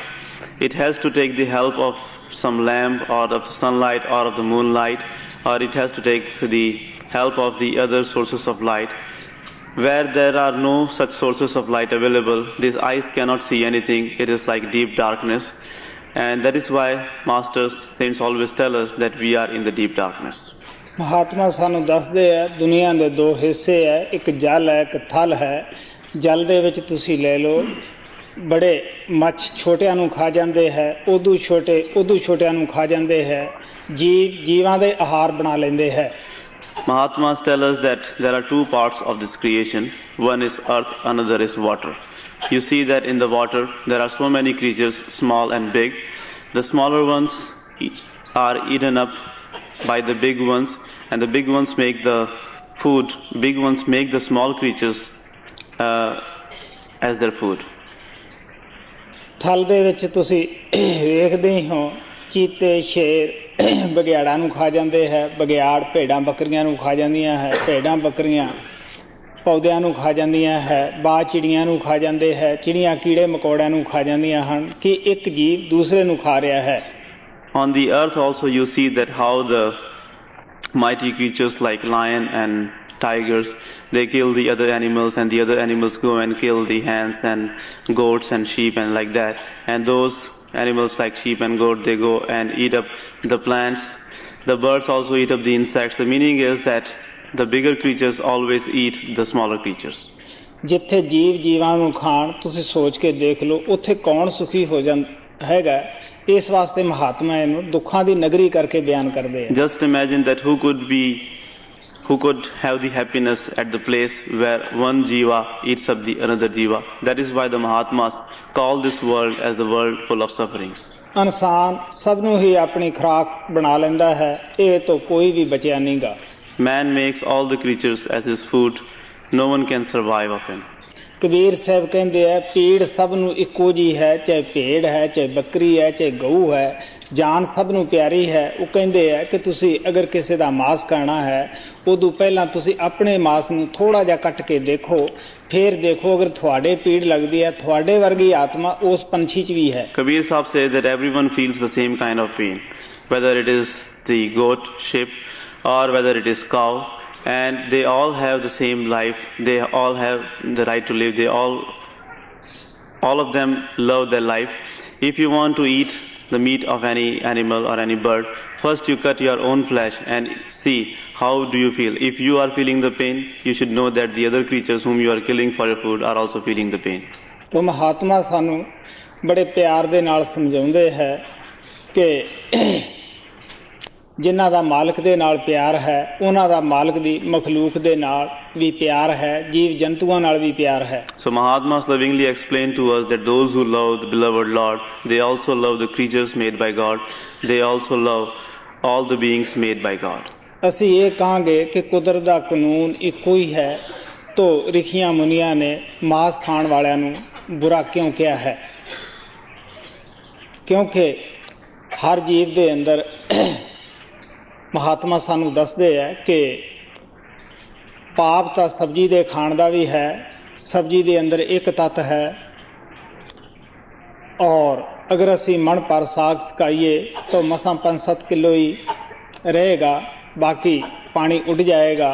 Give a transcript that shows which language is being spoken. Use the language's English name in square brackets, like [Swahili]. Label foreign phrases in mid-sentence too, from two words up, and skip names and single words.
[English] It has to take the help of some lamp or of the sunlight or of the moonlight, or it has to take the help of the other sources of light. Where there are no such sources of light available, these eyes cannot see anything. It is like deep darkness, and that is why masters, saints always tell us that we are in the deep darkness. [Punjabi] ਮਹਾਤਮਾ ਸਾਨੂੰ ਦੱਸਦੇ ਆ ਦੁਨੀਆ ਦੇ ਦੋ ਹਿੱਸੇ ਹੈ, ਇੱਕ ਜਲ ਹੈ, ਇੱਕ ਥਲ ਹੈ। ਜਲ ਦੇ ਵਿੱਚ ਤੁਸੀਂ ਲੈ ਲਓ, ਬੜੇ ਮੱਛ ਛੋਟਿਆਂ ਨੂੰ ਖਾ ਜਾਂਦੇ ਹੈ, ਉਦੋਂ ਛੋਟਿਆਂ ਨੂੰ ਖਾ ਜਾਂਦੇ ਹੈ, ਜੀਵਾਂ ਦੇ ਆਹਾਰ ਬਣਾ ਲੈਂਦੇ ਹੈ। [English] Mahatmas tell us that there are two parts of this creation. One is earth, another is water. You see that in the water there are so many creatures, small and big. The smaller ones are eaten up by the big ones, and the big ones make the food. Big ones make the small creatures as their food. [Punjabi] ਥਲ ਦੇ ਵਿੱਚ ਤੁਸੀਂ ਵੇਖਦੇ ਹੀ ਹੋ ਚੀਤੇ, ਸ਼ੇਰ ਬਘਿਆੜਾਂ ਨੂੰ ਖਾ ਜਾਂਦੇ ਹੈ, ਬਘਿਆੜ ਭੇਡਾਂ ਬੱਕਰੀਆਂ ਨੂੰ ਖਾ ਜਾਂਦੀਆਂ ਹੈ, ਭੇਡਾਂ ਬੱਕਰੀਆਂ ਪੌਦਿਆਂ ਨੂੰ ਖਾ ਜਾਂਦੀਆਂ ਹੈ, ਬਾਜ ਚਿੜੀਆਂ ਨੂੰ ਖਾ ਜਾਂਦੇ ਹੈ, ਚਿੜੀਆਂ ਕੀੜੇ ਮਕੌੜਿਆਂ ਨੂੰ ਖਾ ਜਾਂਦੀਆਂ ਹਨ ਕਿ ਇੱਕ ਜੀਵ ਦੂਸਰੇ ਨੂੰ ਖਾ ਰਿਹਾ ਹੈ। [English] On the earth also you see that how the mighty creatures like lion and tigers, they kill the other animals, and the other animals go and kill the hens and goats and sheep and like that. And those animals like sheep and goat, they go and eat up the plants. The birds also eat up the insects. The meaning is that the bigger creatures always eat the smaller creatures. [Punjabi] ਜਿੱਥੇ ਜੀਵ ਜੀਵਾਂ ਨੂੰ ਖਾਣ, ਤੁਸੀਂ ਸੋਚ ਕੇ ਦੇਖ ਲਓ ਉੱਥੇ ਕੌਣ ਸੁਖੀ ਹੈਗਾ, ਇਸ ਵਾਸਤੇ ਮਹਾਤਮਾ ਇਹਨੂੰ ਦੁੱਖਾਂ ਦੀ ਨਗਰੀ ਕਰਕੇ ਬਿਆਨ ਕਰਦੇ ਆ। [English] Just imagine that who could have the happiness at the place where one jiva eats up the another jiva. That is why the Mahatmas call this world as the world full of sufferings. [Punjabi] ਇਨਸਾਨ ਸਭ ਨੂੰ ਹੀ ਆਪਣੀ ਖੁਰਾਕ ਬਣਾ ਲੈਂਦਾ ਹੈ, ਇਹ ਤੋਂ ਕੋਈ ਵੀ ਬਚਿਆ ਨਹੀਂ ਗਾ। [English] Man makes all the creatures as his food. No one can survive of him. [Punjabi] ਕਬੀਰ ਸਾਹਿਬ ਕਹਿੰਦੇ ਆ, ਪੀੜ ਸਭ ਨੂੰ ਇੱਕੋ ਜੀ ਹੈ, ਚਾਹੇ ਭੇਡ ਹੈ, ਚਾਹੇ ਬੱਕਰੀ ਹੈ, ਚਾਹੇ ਗਊ ਹੈ, ਜਾਨ ਸਭ ਨੂੰ ਪਿਆਰੀ ਹੈ। ਉਹ ਕਹਿੰਦੇ ਆ ਕਿ ਤੁਸੀਂ ਅਗਰ ਕਿਸੇ ਦਾ ਮਾਸ ਖਾਣਾ ਹੈ, ਉਦੋਂ ਪਹਿਲਾਂ ਤੁਸੀਂ ਆਪਣੇ ਮਾਸ ਨੂੰ ਥੋੜ੍ਹਾ ਜਿਹਾ ਕੱਟ ਕੇ ਦੇਖੋ, ਫਿਰ ਦੇਖੋ ਅਗਰ ਤੁਹਾਡੇ ਪੀੜ ਲੱਗਦੀ ਹੈ, ਤੁਹਾਡੇ ਵਰਗੀ ਆਤਮਾ ਉਸ ਪੰਛੀ 'ਚ ਵੀ ਹੈ। [English] Kabir Sahib says that everyone feels the same kind of pain, whether it is the goat, sheep, or whether it is cow, and they all have the same life. They all have the right to live. All of them love their life. If you want to eat the meat of any animal or any bird, first you cut your own flesh and see how do you feel. If you are feeling the pain, you should know that the other creatures whom you are killing for your food are also feeling the pain. [Punjabi] ਤੋ ਮਹਾਤਮਾ ਸਾਨੂੰ ਬੜੇ ਪਿਆਰ ਦੇ ਨਾਲ ਸਮਝਾਉਂਦੇ ਹੈ ਕਿ ਜਿਨ੍ਹਾਂ ਦਾ ਮਾਲਕ ਦੇ ਨਾਲ ਪਿਆਰ ਹੈ, ਉਹਨਾਂ ਦਾ ਮਾਲਕ ਦੀ ਮਖਲੂਕ ਦੇ ਨਾਲ ਵੀ ਪਿਆਰ ਹੈ, ਜੀਵ ਜੰਤੂਆਂ ਨਾਲ ਵੀ ਪਿਆਰ ਹੈ। [English] So Mahatmas lovingly explain to us that those who love the beloved Lord, they also love the creatures made by God. They also love all the beings made by God. [Punjabi] ਅਸੀਂ ਇਹ ਕਹਾਂਗੇ ਕਿ ਕੁਦਰਤ ਦਾ ਕਾਨੂੰਨ ਇੱਕੋ ਹੀ ਹੈ, तो ਰਿਖੀਆਂ ਮੁਨੀਆਂ ਨੇ ਮਾਸ ਖਾਣ ਵਾਲਿਆਂ ਨੂੰ ਬੁਰਾ ਕਿਉਂ ਕਿਹਾ ਹੈ? ਕਿਉਂਕਿ ਹਰ ਜੀਵ ਦੇ ਅੰਦਰ ਮਹਾਤਮਾ ਸਾਨੂੰ ਦੱਸਦੇ ਹੈ ਕਿ ਪਾਪ ਤਾਂ ਸਬਜ਼ੀ ਦੇ ਖਾਣ ਦਾ ਵੀ ਹੈ, ਸਬਜ਼ੀ ਦੇ ਅੰਦਰ ਇੱਕ ਤੱਤ ਹੈ, ਔਰ ਅਗਰ ਅਸੀਂ ਮਣ ਪਰ ਸਾਗ ਸਕਾਈਏ ਤਾਂ ਮਸਾਂ 5-7 ਕਿਲੋ ਹੀ ਰਹੇਗਾ, ਬਾਕੀ ਪਾਣੀ ਉੱਡ ਜਾਏਗਾ।